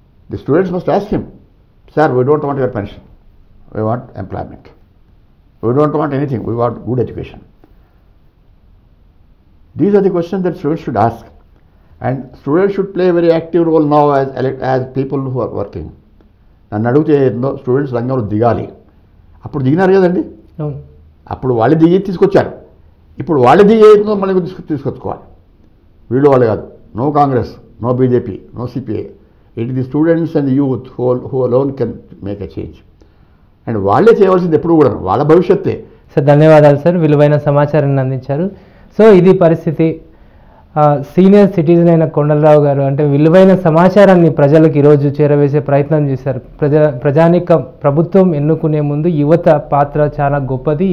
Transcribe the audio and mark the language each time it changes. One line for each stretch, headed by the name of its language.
English: The students must ask him, sir, we don't want your pension. We want employment. We don't want anything. We want good education. These are the questions that students should ask. And students should play a very active role now as people who are working.
Telugu: నన్ను అడిగితే students రంగంలో దిగాలి. అప్పుడు దిగినారు కదండి, అప్పుడు వాళ్ళు దిగి తీసుకొచ్చారు. ఇప్పుడు వాళ్ళు దిగి మళ్ళీ తీసుకొచ్చుకోవాలి. వీళ్ళు వాళ్ళు కాదు.
English: No Congress, no BJP, no CPA. It is the students and the youth who alone can make a change.
Telugu: And వాళ్ళే చేయవలసింది ఎప్పుడు కూడా వాళ్ళ భవిష్యత్తే. సార్ ధన్యవాదాలు సార్, విలువైన సమాచారాన్ని అందించారు. సో ఇది పరిస్థితి. సీనియర్ సిటిజన్ అయిన కొండలరావు గారు అంటే విలువైన సమాచారాన్ని ప్రజలకు ఈరోజు చేరవేసే ప్రయత్నం చేశారు. ప్రజానిక ప్రభుత్వం ఎన్నుకునే ముందు యువత పాత్ర చాలా గొప్పది.